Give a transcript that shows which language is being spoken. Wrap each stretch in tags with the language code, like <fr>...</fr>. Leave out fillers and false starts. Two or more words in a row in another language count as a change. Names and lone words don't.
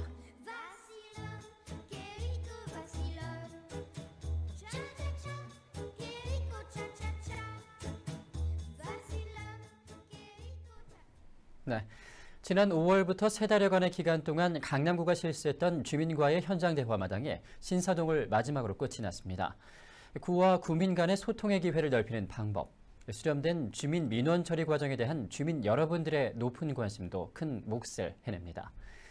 <es>Vacilón, qué rico vacilón. Cha cha cha, qué rico cha cha cha. Vacilón, qué rico.</es> <ko>네. 지난 5월부터 3달여간의 기간 동안 강남구가 실시했던 주민과의 현장 대화 마당에 신사동을 마지막으로 끝이 났습니다. 구와 구민 간의 소통의 기회를 넓히는 방법, 수렴된 주민 민원 처리 과정에 대한 주민 여러분들의 높은 관심도 큰 몫을 해냅니다.</ko>